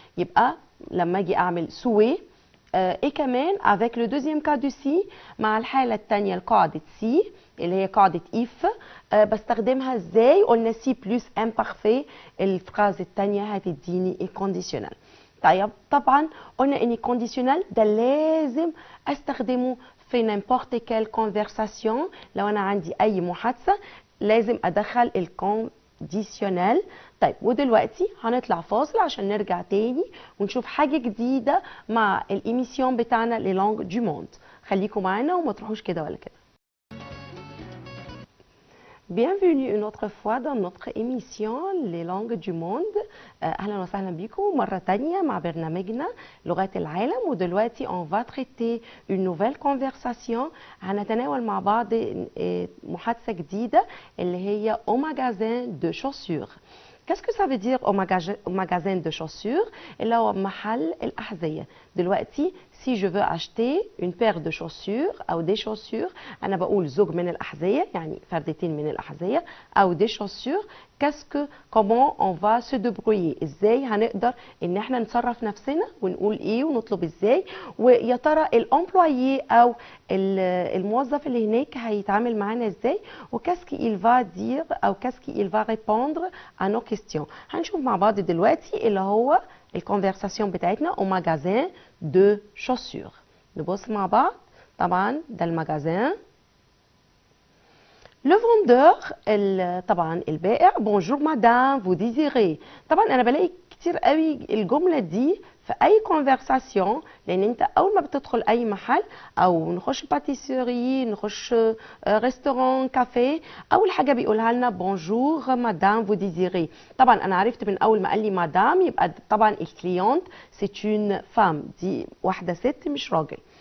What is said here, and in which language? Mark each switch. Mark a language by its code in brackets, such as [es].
[ar] يبقى لما اجي اعمل souhait et كمان [fr] avec le deuxième cas de si [ar] مع الحالة الثانية لقاعدة si اللي هي قاعدة if بستخدمها ازاي؟ قلنا [fr] si plus imparfait [ar] الفراز الثانية هتديني الكونديشنال. طيب طبعا قلنا ان الكونديشنال ده لازم استخدمه في [fr] n'importe quelle conversation. [ar] لو انا عندي اي محادثة لازم ادخل الكونديشنال. طيب ودلوقتي هنطلع فاصل عشان نرجع تاني ونشوف حاجة جديدة مع الإيميسيون بتاعنا [fr] Les langues du monde. [ar] خليكم معانا وما تروحوش كده ولا كده. [fr] Bienvenue une autre fois dans notre émission Les langues du monde. [ar] أهلا وسهلا بكم مرة تانية مع برنامجنا لغات العالم. ودلوقتي [fr] on va traiter une nouvelle conversation. [ar] هنتناول مع بعض محادثة جديدة اللي هي [fr] au magasin de chaussures. Qu'est-ce que ça veut dire au magasin de chaussures؟ [ar] اللي هو محل الأحذية. دلوقتي [fr] si je veux acheter une paire de chaussures أو des chaussures، [ar] أنا بقول زوج من الأحذية يعني فردتين من الأحذية، أو [fr] des chaussures. comment on va se débrouiller، [ar] ازاي هنقدر ان احنا نصرف نفسنا ونقول ايه ونطلب ازاي. ويا ترى الامبلويي او الموظف اللي هناك هيتعامل معانا ازاي، وكاسكي [fr] il va dire [ar] او كاسكي [fr] il va répondre à nos questions. [ar] هنشوف مع بعض دلوقتي اللي هو الكونفرساسيون بتاعتنا [fr] au magasin de chaussures. [ar] نبص مع بعض. طبعا ده المجازين. [fr] Le vendeur [ar] طبعا البائع [fr] bonjour madame vous désirez. [ar] طبعا انا بلاقي كتير قوي الجمله دي في اي كونفرساسيون، لان انت اول ما بتدخل اي محل او نخش باتيسيري نخش ريستوران كافيه، اول حاجه بيقولها لنا [fr] bonjour madame vous désirez. [ar] طبعا انا عرفت من اول ما قال لي مدام يبقى طبعا الكليونت [fr] c'est une femme، [ar] دي واحده ست مش راجل.